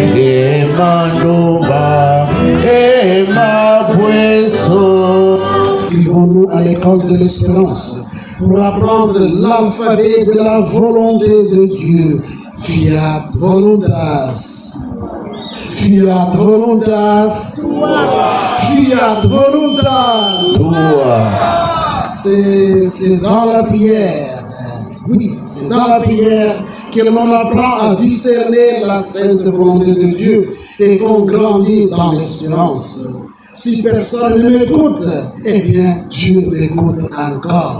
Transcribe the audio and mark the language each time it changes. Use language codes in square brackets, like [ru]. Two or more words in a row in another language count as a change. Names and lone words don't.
[fr] Suivons-nous à l'école de l'espérance pour apprendre l'alphabet de la volonté de Dieu. [la] Fiat voluntas. Fiat voluntas. Fiat voluntas. [fr] C'est dans la prière. Oui, c'est dans la prière que l'on apprend à discerner la sainte volonté de Dieu et qu'on grandit dans l'espérance. Si personne ne m'écoute, eh bien, Dieu m'écoute encore.